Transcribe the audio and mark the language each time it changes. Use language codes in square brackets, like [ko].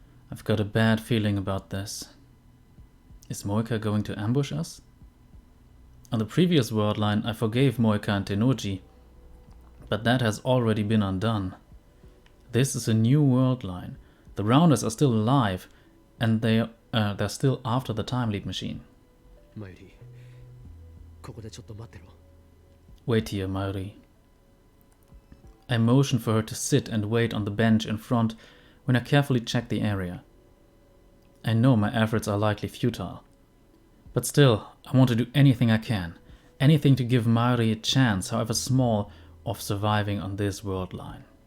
[en] I've got a bad feeling about this. Is Moika going to ambush us? On the previous world line, I forgave Moika and Tenoji, but that has already been undone. This is a new world line. The Rounders are still alive, and they're still after the time leap machine. [ja] マユリ、ここでちょっと待ってろ。 [en] Wait here, Mayuri. I motion for her to sit and wait on the bench in front when I carefully check the area. I know my efforts are likely futile. But still, I want to do anything I can. Anything to give Mayuri a chance, however small, of surviving on this world line.